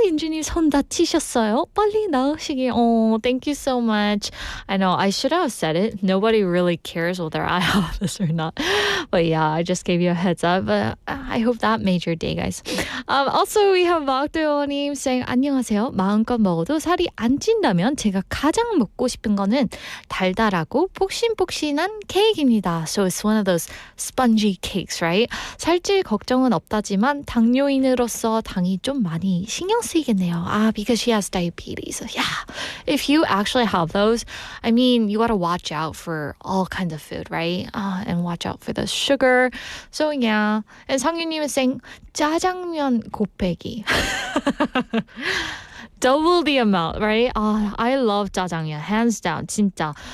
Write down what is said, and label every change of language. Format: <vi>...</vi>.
<ko>윤주님 손 다치셨어요? 빨리 나으시길.</ko> <en>Oh, thank you so much. I know I should have said it. Nobody really cares whether I have this or not. But yeah, I just gave you a heads up. But I hope that made your day, guys. Also, we have 박도호님 saying,</en> <ko>안녕하세요. 마음껏 먹어도 살이 안 찐다면 제가 가장 먹고 싶은 거는 달달하고 폭신폭신한 케이크입니다.</ko> <en>So it's one of those spongy cakes, right?</en> <ko>살찔 걱정은 없다지만 당뇨인으로서 당이 좀 많이 신경 쓰이겠네요.</ko> <en>Because she has diabetes. Yeah. If you actually have those, I mean, you got to watch out for all kinds of food, right? And watch out for the sugar. So yeah. And 상윤님 is saying 짜장면 곱빼기. Double the amount, right? I love 짜장면, hands down, 진짜.</en>